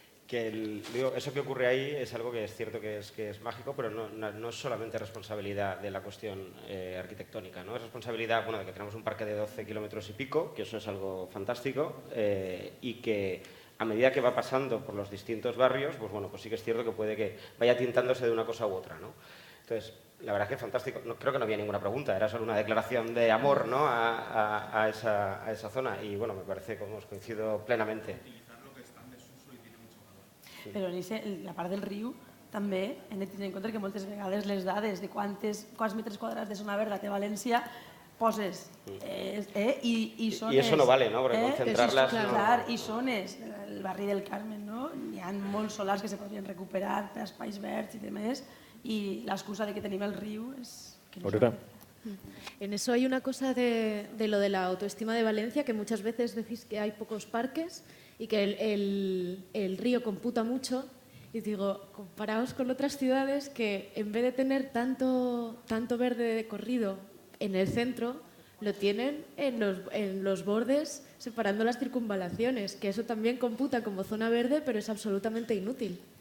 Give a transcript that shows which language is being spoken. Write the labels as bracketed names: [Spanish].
[Spanish] Eso que ocurre ahí es algo que es cierto que es mágico, pero no es solamente responsabilidad de la cuestión arquitectónica, ¿no? Es responsabilidad, bueno, de que tenemos un parque de 12 kilómetros y pico, que eso es algo fantástico, y que a medida que va pasando por los distintos barrios, pues bueno, pues sí que es cierto que puede que vaya tintándose de una cosa u otra, ¿no? Entonces, la verdad es que es fantástico. No, creo que no había ninguna pregunta, era solo una declaración de amor, ¿no? a esa zona, y bueno, me parece que coincido plenamente. [Catalan] Però la part del riu també hem de tenir en compte que moltes vegades les dades de quants metres quadrats de zona verda té València poses i zones... [Spanish] Y eso no vale, ¿no? Porque concentrarlas... [Catalan] Clar, i zones, el barri del Carmen, no? Hi ha molts solars que se podrien recuperar per espais verds i demés, i l'excusa de que tenim el riu és... Aurora. [Spanish] En eso hay una cosa de lo de la autoestima de Valencia, que muchas veces decís que hay pocos parques y que el río computa mucho. Y digo, comparaos con otras ciudades que en vez de tener tanto verde de corrido en el centro, lo tienen en los bordes separando las circunvalaciones, que eso también computa como zona verde, pero es absolutamente inútil.